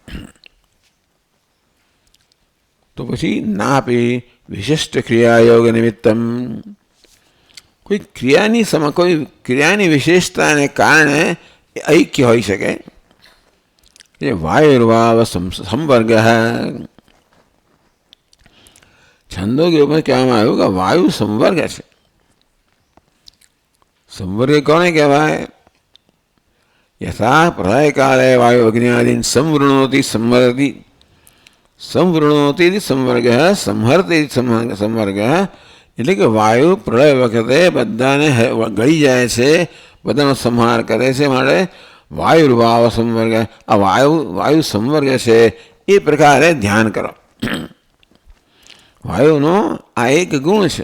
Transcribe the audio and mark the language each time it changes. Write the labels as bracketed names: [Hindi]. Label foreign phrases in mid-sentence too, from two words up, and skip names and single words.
[Gujarati] તો પછી ના આપી [Sanskrit] विशिष्ट क्रियायोग निमित्तम, [Gujarati] કોઈ ક્રિયાની વિશેષતાને કારણે ઐક્ય હોઈ શકે. [Sanskrit] ए वायुर्वाव संवर्ग, [Gujarati] છંદોગ્યોમાં કહેવામાં આવ્યું કે વાયુ સંવર્ગ છે. સંવર્ગ કોને કહેવાય? [Sanskrit] यथा प्रलय काले वायु अग्नियादीन संवृणोति संवरति संवृणोति संवर्ग संहरति संवर्ग [Gujarati] એટલે કે વાયુ પ્રલય વખતે બધાને ગળી જાય છે, બધાનો સંહાર કરે છે. માટે [Sanskrit] वायुर्भाव संवर्ग, [Gujarati] આ વાયુ સંવર્ગ છે એ પ્રકારે ધ્યાન કરો. વાયુનો આ એક ગુણ છે.